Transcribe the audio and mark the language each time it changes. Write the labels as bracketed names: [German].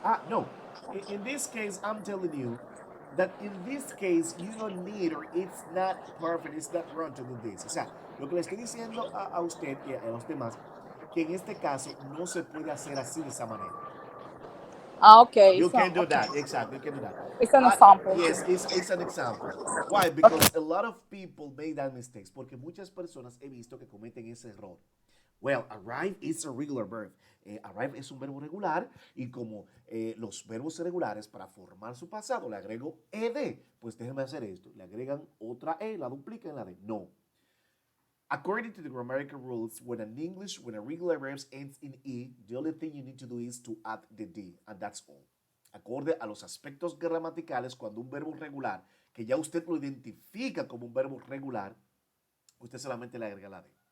[English] No. In this case, I'm telling you that in this case, you don't need, or it's not perfect, it's not wrong to do this. [Spanish] O sea, lo que le estoy diciendo a usted y a los demás, que en este caso no se puede hacer así de esa manera. [English] Okay. You can do that. Exactly, you can do that. It's an example. Yes, it's an example. Why? Because a lot of people made that mistakes. [Spanish] Porque muchas personas he visto que cometen ese error. [English] Well, arrive is a regular verb. [Spanish] Arrive es un verbo regular y como los verbos regulares para formar su pasado le agrego ed, pues déjenme hacer esto. Le agregan otra e, la duplican en la d. No. [English] According to the grammatical rules, when a regular verb ends in e, the only thing you need to do is to add the d, and that's all. [Spanish] Acorde a los aspectos gramaticales, cuando un verbo regular, que ya usted lo identifica como un verbo regular, usted solamente le agrega la d.